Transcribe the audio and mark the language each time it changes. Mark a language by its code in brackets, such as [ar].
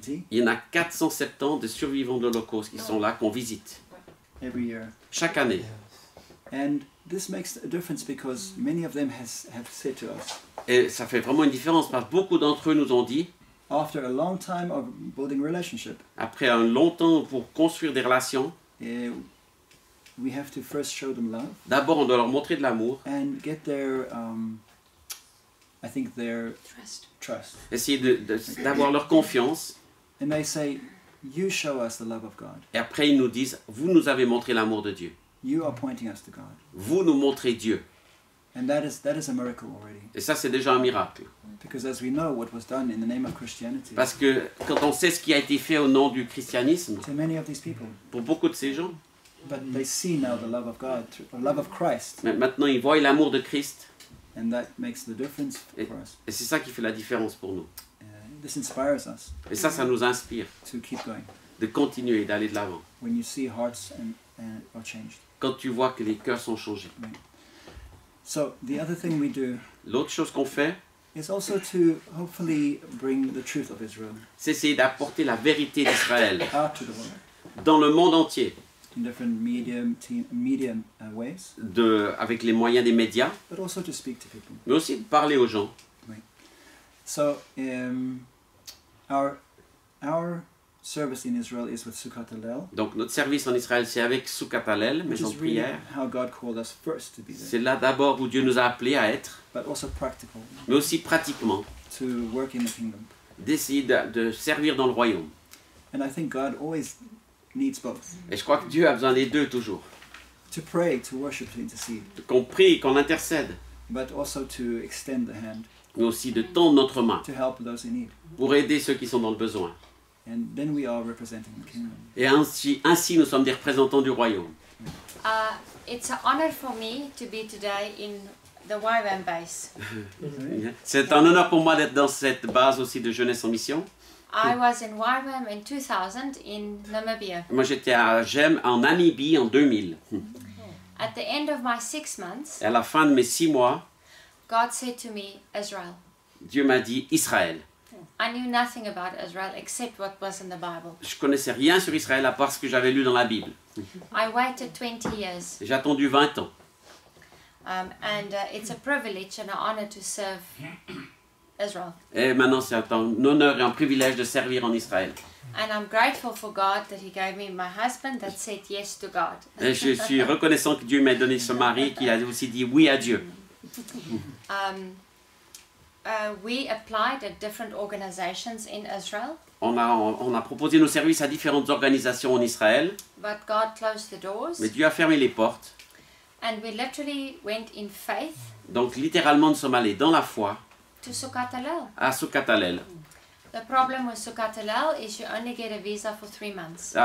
[fr] Il y en a 470 de survivants de l'Holocauste qui sont là, qu'on visite [en] every year. [fr] chaque année. [en] And this makes a difference because many of them have said to us, [fr] Et ça fait vraiment une différence parce que beaucoup d'entre eux nous ont dit, [en] after a long time of building relationship, [fr] après un long temps pour construire des relations, [en] we have to first show them love [fr] d'abord on doit leur montrer de l'amour, [en] and get their, I think their trust. [fr] essayer d'avoir leur confiance. [en] And they say, you show us the love of God. [fr] Et après ils nous disent, vous nous avez montré l'amour de Dieu. [en] You are pointing us to God. [fr] Vous nous montrez Dieu. [en] And that is a miracle already. [fr] Et ça c'est déjà un miracle. [en] Because as we know what was done in the name of Christianity [fr] Parce que quand on sait ce qui a été fait au nom du christianisme, [en] to many of these people, [fr] pour beaucoup de ces gens, [en] but they see now the love of God, the love of Christ, [fr] maintenant ils voient l'amour de Christ. [en] and that makes the difference for us. [fr] Et c'est ça qui fait la différence pour nous. [en] This inspires us [fr] Et ça nous inspire [en] to keep going. [fr] de continuer, d'aller de l'avant. [en] When you see hearts are changed. [fr] Quand tu vois que les cœurs sont changés. [en] So the other thing we do [fr] L'autre chose qu'on fait, [en] is also to hopefully bring the truth of Israel [fr] c'est essayer d'apporter la vérité d'Israël [en] out to the world [fr] dans le monde entier, [en] in different ways, [fr] avec les moyens des médias, [en] but also to speak to people. [fr] mais aussi de parler aux gens. [en] So our service in Israel is with Sukkot Hallel, [fr] Donc notre service en Israël, c'est avec Sukkot Hallel, [en] which [fr] maison [en] is [fr] de [en] really [fr] prière. [en] how God called us first to be [fr] C'est [en] there, [fr] là d'abord où Dieu nous a appelés à être, [en] but also practical, [fr] mais aussi pratiquement, [en] to work in the kingdom. [fr] d'essayer de servir dans le royaume. [en] And I think God always needs both. [fr] Et je crois que Dieu a besoin des deux toujours. [en] To pray, to worship, to intercede, [fr] Qu'on prie, qu'on intercède, [en] but also to extend the hand [fr] mais aussi de tendre notre main [en] to help those in need. [fr] pour aider ceux qui sont dans le besoin. [en] And then we are representing the kingdom. [fr] Et ainsi nous sommes des représentants du royaume. [en] It's an honor for me to be today in the YWAM base. [fr] C'est un honneur pour moi d'être dans cette base aussi de Jeunesse en Mission. [en] I was in YWAM in 2000 in Namibia. [fr] Moi j'étais à Gem en Namibie en 2000. [en] At the end of my 6 months, [fr] Et à la fin de mes 6 mois, [en] God said to me, Israel. [fr] Dieu m'a dit Israël. [en] I knew nothing about Israel except what was in the Bible. [fr] Je connaissais rien sur Israël à part ce que j'avais lu dans la Bible. [en] I waited 20 years. [fr] J'ai attendu 20 ans. [en] And it's a privilege and an honor to serve Israel. [fr] Et maintenant, c'est un honneur et un privilège de servir en Israël. [en] And I'm grateful for God that He gave me my husband that said yes to God. [fr] Et je suis reconnaissant que Dieu m'ait donné ce mari qui a aussi dit oui à Dieu. [en] We applied at different organizations in Israel, [fr] On a proposé nos services à différentes organisations en Israël, [en] but God closed the doors. [fr] mais Dieu a fermé les portes. [en] And we literally went in faith [fr] Donc littéralement, nous sommes allés dans la foi [en] to Sukkot Hallel. [fr] à Sukkot Hallel. [en] The problem with Sukkot Hallel is you only get a visa for 3 months.